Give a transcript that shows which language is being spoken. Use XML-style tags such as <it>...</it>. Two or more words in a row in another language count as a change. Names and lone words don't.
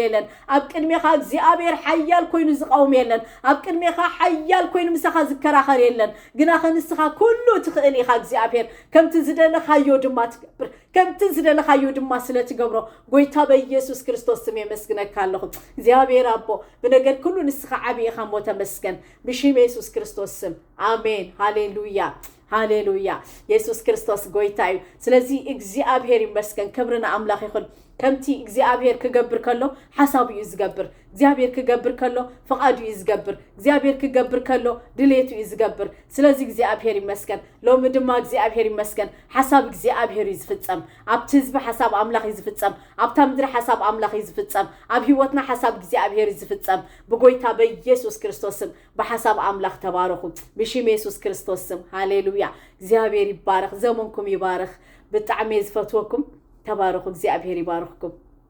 <ti>የለን አብ ቅድሜኻ እግዚአብሔር ሓያል ኮይኑ ዝቃወም የለን አብ ቅድሜኻ ሓያል ኮይኑ ምሳኻ ዝከራኸር የለን ግና ከንስኻ ኩሉ ትኽእል ኢኻ እግዚአብሔር ከምቲ ዝደለኻዮ ድማ ትገብር ከምቲ ዝደለኻዮ ድማ ስለትገብሮ ጎይታ በኢየሱስ ክርስቶስ ስም የመስግነካ ኣለኹ እግዚአብሔር አቦ በነገር ኩሉ ንስኻ ዓቢ ኢኻ ሞ ተመስገን ብሽም ኢየሱስ ክርስቶስ ስም አሜን ሃሌሉያ ሃሌሉያ ኢየሱስ ክርስቶስ ጎይታዩ</ti> <am>ስለዚህ እግዚአብሔር ይመስገን ክብርና አምላክ ይሁን</am> <ti>ከምቲ እግዚአብሔር ክገብር ከሎ ሐሳቡ ይዝገብር እግዚአብሔር ክገብር ከሎ ፈቃዱ ይዝገብር እግዚአብሔር ክገብር ከሎ ድሌቱ ይዝገብር</ti> <am>ስለዚህ እግዚአብሔር ይመስገን</am> <ti>ሎሚ ድማ እግዚአብሔር ይመስገን ሐሳብ እግዚአብሔር ይዝፍጸም ኣብቲ ህዝቢ ሐሳብ አምላክ ይዝፍጸም ኣብታ ምድሪ ሐሳብ አምላክ ይዝፍጸም ኣብ ህይወትና ሐሳብ እግዚአብሔር ይዝፍጸም በጎይታ በኢየሱስ ክርስቶስ ስም በሐሳብ አምላክ ተባረኩ በሽም ኢየሱስ ክርስቶስ ስም ሃሌሉያ እግዚአብሔር ይባረክ ዘመንኩም ይባረክ በጣም ይዝፈትወኩም ተባረኩ እግዚአብሔር ይባርክኩም</ti>